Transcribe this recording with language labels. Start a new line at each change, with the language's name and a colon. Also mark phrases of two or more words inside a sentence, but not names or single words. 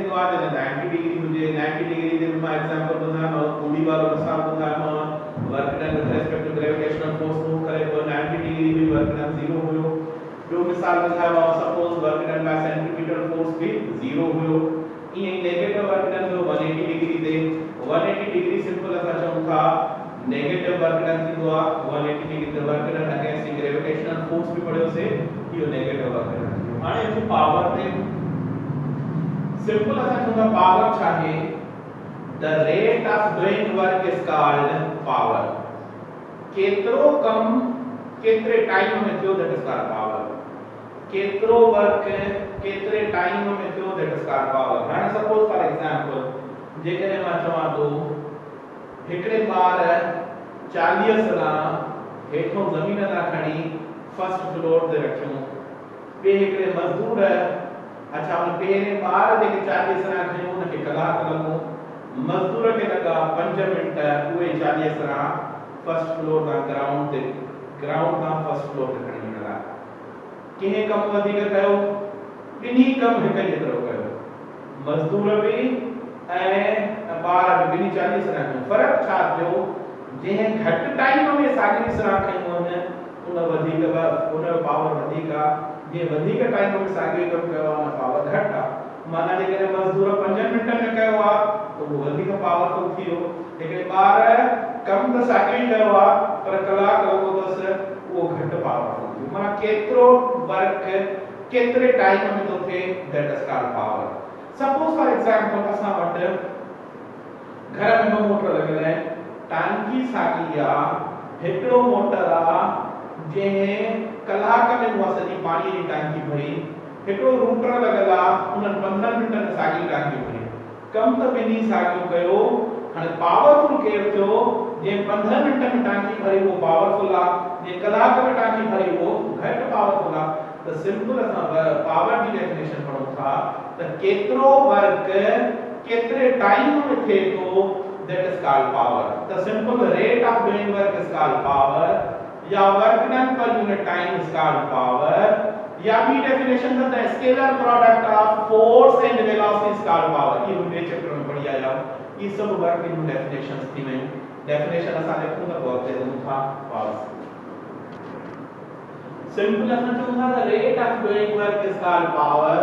Sindhi: दो जने 90 डिग्री हुजे 90 डिग्री जे मैं एग्जांपल बुधानो पूरी वालो मिसाल बुधानो
English: work done with respect to gravitational force
Sindhi: मूव करे तो 90 डिग्री में
English: work done
Sindhi: 0 हुयो जो मिसाल बुधावा
English: suppose work done by centripetal force
Sindhi: भी 0 हुयो ये
English: negative work done
Sindhi: जो 180 डिग्री दे 180 डिग्री सिंपल असा चऊं था
English: negative work done
Sindhi: थी दो 180 डिग्री
English: work done against gravitational force
Sindhi: भी पड़े से यो
English: negative work done
Sindhi: हाने जो पावर थे सिंपल असा चऊं पावर चाहे
English: the rate of doing work is called power
Sindhi: केतरो कम केतरे टाइम में थियो
English: that is called power
Sindhi: केतरो वर्क केतरे टाइम में थियो
English: that is called power
Sindhi: हाने
English: suppose for example
Sindhi: जेकरे मां चवा तो हिकड़े बार 40 सला हेठो जमीन ना खणी
English: first floor
Sindhi: ते रखियो बे हिकड़े मजदूर अच्छा उन पेरे बार जेके 40 सला खयो उन के कलाक लगो मजदूर के लगा 5 मिनट पूरे 40 सला
English: first floor
Sindhi: दा ग्राउंड दा
English: first floor
Sindhi: ते खणी लगा किने कम वधिक कयो बिनी कम हिक जेतरो कयो मजदूर भी ऐं बार भी बिनी 40 सला फर्क छा थियो जे घट टाइम में सागरी सला खयो न उन वधिक उन पावर वधिक आ जे वधिक टाइम में सागरी कम कयो न पावर घट आ माना जे मजदूर 5 मिनट में कयो आ तो वो वधिक पावरफुल थियो लेकिन बार कम त सागरी कयो आ पर कलाक लगो दस वो घट पावरफुल थियो माना केतरो वर्क केतरे टाइम में तो थे
English: that is called power suppose for example
Sindhi: असा वट घर में मोटर लगल है टांकी सागी आ हेकड़ो मोटर आ जे कलाक में वो सजी पानी की टांकी भरी हेकड़ो रूटर लगल आ उन 15 मिनट में सागी टांकी भरी कम त बिनी सागियो कयो हाने पावरफुल केर थियो जे 15 मिनट में टांकी भरी वो पावरफुल आ जे कलाक में टांकी भरी वो घट पावरफुल आ तो सिंपल पावर की डेफिनेशन पढ़ो था त केतरो वर्क केतरे टाइम में थे तो
English: that is called power the simple rate of doing work is called power
Sindhi: या
English: work done per unit time is called power
Sindhi: या बी
English: definition the scalar product of force and velocity is called power.
Sindhi: ये बे चैप्टर में पढ़ी आया ये सब वर्क इन डेफिनेशंस थी में डेफिनेशन असा लिखूं तो बहुत दे दूं था पावर सिंपल असा जो था
English: the rate of doing work is called power.